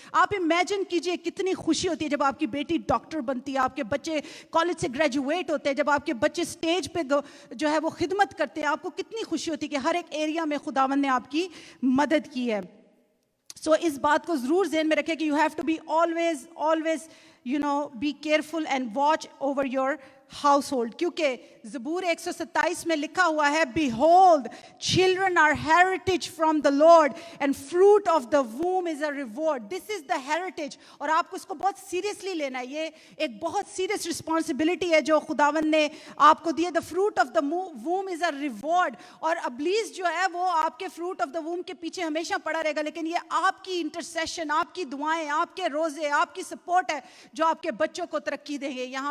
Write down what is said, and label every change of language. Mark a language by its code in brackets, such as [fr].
[ur] آپ امیجن کیجیے کتنی خوشی ہوتی ہے جب آپ کی بیٹی ڈاکٹر بنتی ہے, آپ کے بچے کالج سے گریجویٹ ہوتے ہیں, جب آپ کے بچے اسٹیج پہ جو ہے وہ خدمت کرتے ہیں, آپ کو کتنی خوشی ہوتی ہے کہ ہر ایک ایریا میں خداوند نے آپ کی مدد کی ہے. سو اس بات کو ضرور ذہن میں رکھیں کہ [en] You have to be always be careful and watch over your household. [ur] کیونکہ زبور 127 میں لکھا ہوا ہے, [en] behold, children are heritage from the Lord and fruit of the womb is a reward. This is the heritage. [ur] اور آپ کو اس کو بہت سیریسلی لینا ہے, یہ ایک بہت سیریس رسپانسبلٹی ہے جو خداوند نے آپ کو دی ہے. [en] the fruit of the womb is a reward. [ur] اور ابلیس جو ہے وہ آپ کے [en] fruit of the womb [ur] کے پیچھے ہمیشہ پڑا رہے گا, لیکن یہ آپ کی انٹرسیشن, آپ کی دعائیں, آپ کے روزے, آپ کی سپورٹ ہے جو آپ کے بچوں کو ترقی دیں گے.